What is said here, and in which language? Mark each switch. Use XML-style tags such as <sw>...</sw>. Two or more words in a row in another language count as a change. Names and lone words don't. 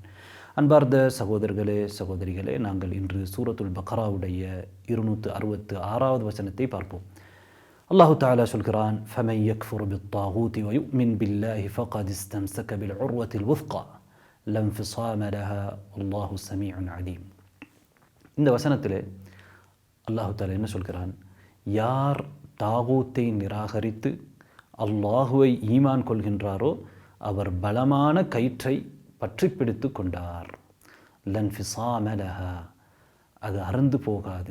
<ta>அன்பார்ந்த சகோதரர்களே சகோதரிகளே, நாங்கள் இன்று சூரத்துல் பக்ராவுடைய 266வது வசனத்தை பார்ப்போம்.</ta> <ar>الله تعالى</ar> <ta>சொல்கிறான்,</ta> <ar>فَمَنْ يَكْفُرْ بِالطَّاغُوتِ وَيُؤْمِنْ بِاللَّهِ فَقَدِ اسْتَمْسَكَ بِالْعُرْوَةِ الْوُثْقَى لَا انفِصَامَ لَهَا وَاللَّهُ سَمِيعٌ عَلِيمٌ.</ar> <ta>இந்த வசனத்திலே</ta> <ar>الله تعالى</ar> <ta>என்ன சொல்கிறான்? யார் தாகூத்தை நிராகரித்து அல்லாஹுவை ஈமான் கொள்கின்றாரோ அவர் பலமான கயிற்றை பற்றி பிடித்து கொண்டார்.</ta> <ar>لانفصام لها,</ar> <ta>அது அறுந்து போகாது.</ta>